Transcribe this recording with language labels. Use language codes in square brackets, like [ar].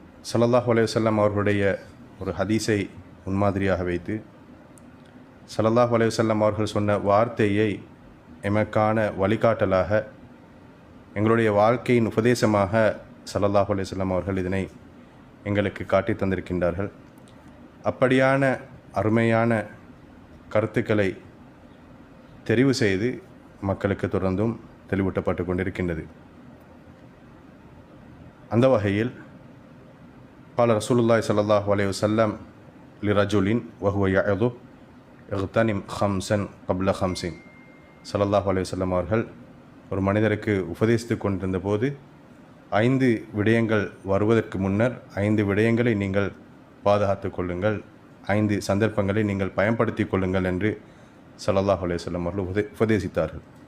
[ta] ஸல்லல்லாஹு அலைஹி வஸல்லம் அவர்களுடைய ஒரு ஹதீஸை முன்மாதிரியாக வைத்து ஸல்லல்லாஹு அலைஹி வஸல்லம் அவர்கள் சொன்ன வார்த்தையை எமக்கான வழிகாட்டலாக எங்களுடைய வாழ்க்கையின் உபதேசமாக ஸல்லல்லாஹு அலைஹி வஸல்லம் அவர்கள் இதனை எங்களுக்கு காட்டி தந்திருக்கின்றார்கள். அப்படியான அருமையான கருத்துக்களை தெரிவு செய்து மக்களுக்கு தொடர்ந்தும் தெளிவூட்டப்பட்டு கொண்டிருக்கின்றது. அந்த வகையில் [ar] قال رسول الله صلى الله عليه وسلم لرجل وهو يعظه اغتنم خمسا قبل خمسين. [ta] ஸல்லல்லாஹு அலைஹி வஸல்லம் அவர்கள் ஒரு மனிதருக்கு உபதேசித்து கொண்டிருந்த போது 5 விடயங்கள் வருவதற்கு முன்னர் 5 விடயங்களை நீங்கள் பாதுகாத்து கொள்ளுங்கள், 5 சந்தர்ப்பங்களை நீங்கள் பயன்படுத்தி கொள்ளுங்கள் என்று ஸல்லல்லாஹு அலைஹி வஸல்லம் அவர்கள் உபதேசித்தார்கள்.